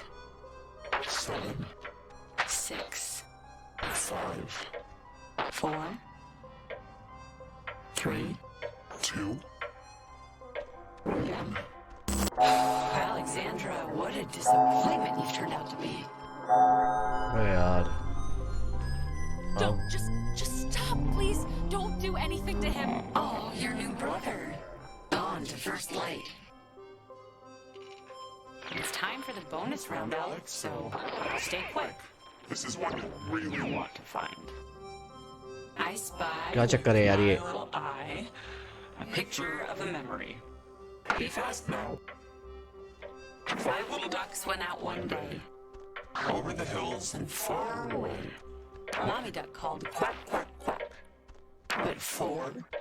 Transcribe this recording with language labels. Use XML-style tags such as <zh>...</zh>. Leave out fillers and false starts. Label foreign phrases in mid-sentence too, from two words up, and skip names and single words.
<en>7, 6, 5, 4, 3. 2, 1. Alexandra, what a disappointment you've turned out to be.</en> <hi>अबे यार.</hi> <en>Don't just stop, please. Don't do anything to him. Oh, your new brother. Gone to first light. It's time for the bonus round, Alex, so stay quick. This is one you really want to Find. I spy.</en> <hi>क्या चक्कर है यार ये?</hi> <en>with my little eye, a picture of a memory. Be fast now. 5 little ducks went out one day. Over the hills and far away. Mommy duck called quack, quack, quack. But 4.</en>